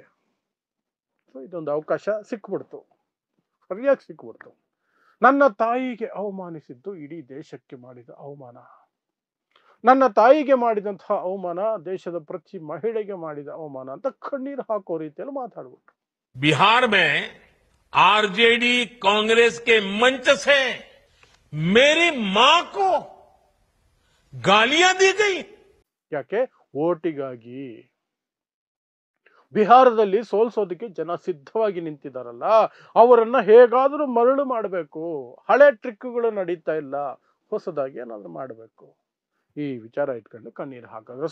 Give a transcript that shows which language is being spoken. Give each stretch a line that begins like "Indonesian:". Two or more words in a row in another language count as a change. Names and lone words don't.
Kannada: ಇದೊಂದು ಅವಕಾಶ ಸಿಕ್ಬಿಡ್ತು, ಸರಿಯಾಗಿ ಸಿಕ್ಬಿಡ್ತು. ನನ್ನ ತಾಯಿಗೆ ಅವಮಾನಿಸಿದ್ದು ಇಡೀ ದೇಶಕ್ಕೆ ಮಾಡಿದ ಅವಮಾನ, ನನ್ನ ತಾಯಿಗೆ ಮಾಡಿದಂತಹ ಅವಮಾನ ದೇಶದ ಪ್ರತಿ ಮಹಿಳೆಗೆ ಮಾಡಿದ ಅವಮಾನ ಅಂತ ಕಣ್ಣೀರು ಹಾಕೋ ರೀತಿಯಲ್ಲಿ ಮಾತಾಡ್ಬಿಟ್ರು.
Hindi: बिहार में आरजेडी कांग्रेस के मंच से मेरी मां को गालियां दी गई।
Kannada: ಯಾಕೆ? ಓಟಿಗಾಗಿ. ಬಿಹಾರದಲ್ಲಿ ಸೋಲ್ಸೋದಕ್ಕೆ ಜನ ಸಿದ್ಧವಾಗಿ ನಿಂತಿದ್ದಾರಲ್ಲ, ಅವರನ್ನ ಹೇಗಾದ್ರೂ ಮರಳು ಮಾಡಬೇಕು. ಹಳೆ ಟ್ರಿಕ್ಗಳು ನಡೀತಾ ಇಲ್ಲ, ಹೊಸದಾಗಿ ಏನಾದ್ರೂ ಮಾಡಬೇಕು. ಈ ವಿಚಾರ ಇಟ್ಕೊಂಡು ಕಣ್ಣೀರು ಹಾಕಿದ್ರು.